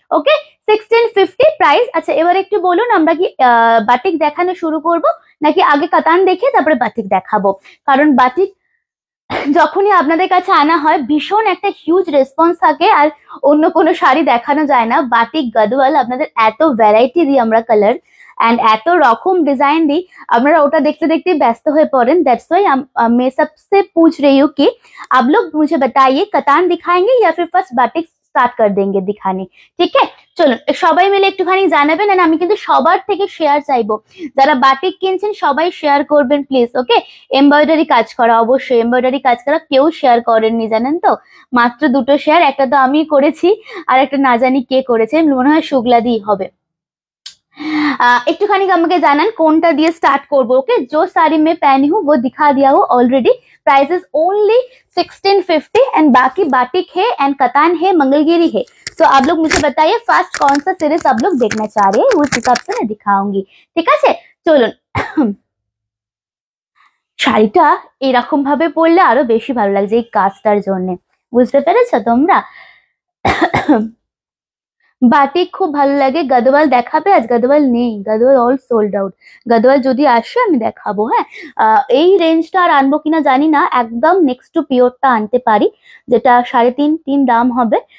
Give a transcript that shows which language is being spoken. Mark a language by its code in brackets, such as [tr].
[bn] ওকে, 1650 price. আচ্ছা, এবার একটু বলুন আমরা কি বাটিক দেখানো শুরু করব নাকি আগে কাতান দেখে তারপরে বাটিক দেখাবো? কারণ বাটিক যখনই আপনাদের কাছে আনা হয় ভীষণ একটা হিউজ রেসপন্স থাকে, আর অন্য কোনো শাড়ি দেখানো যায় না। বাটিক গাদওয়াল আপনাদের এত ভ্যারাইটি দিই আমরা কালার एंड এত রকম ডিজাইন দিই, আপনারা ওটা দেখতে দেখতে ব্যস্ত হয়ে পড়েন। [en] that's why [hi] मैं सबसे पूछ रही हूँ कि आप लोग मुझे बताइए कतान दिखाएंगे या फिर फर्स्ट बाटिक स्टार्ट कर देंगे दिखाने? ठीक है, [bn] চলুন সবাই মিলে একটুখানি জানাবেন। এন্ড আমি কিন্তু সবার থেকে শেয়ার চাইবো, যারা বাটিক কিনছেন সবাই শেয়ার করবেন প্লিজ। ওকে, এমব্রয়ডারি কাজ করা, অবশ্যই এমব্রয়ডারি কাজ করা কেউ শেয়ার করেননি জানেন তো, মাত্র দুটো শেয়ার, একটা তো আমি করেছি আর একটা না জানি কে করেছে, মনে হয় শুক্লাদি হবে। একটুখানি আমাকে জানান কোনটা দিয়ে স্টার্ট করবো। [hi] ওকে, जो साड़ी में पहनी हूँ वो दिखा दिया हूँ already. Price is only 1650 and बाकी बाटिक है एंड कतान है, मंगलगिरी है। तो आप लोग मुझे बताइए फर्स्ट कौन सा सीरीज आप लोग देखना चाह रहे हैं, उस हिसाब से मैं दिखाऊंगी। [bn] ঠিক আছে, চলুন। শাড়িটা এরকম ভাবে পরলে আরো বেশি ভালো লাগছে এই কাজটার জন্য, বুঝতে পেরেছো তোমরা? বাটিক খুব ভালো লাগে। গাদওয়াল দেখাবে? আজ গাদওয়াল নেই, Gadwal all sold out. Gadwal যদি আসে আমি দেখাবো। হ্যাঁ, এই রেঞ্জটা আর আনবো কিনা জানি না, একদম নেক্সট টু পিওরটা আনতে পারি, যেটা 3.5 দাম হবে।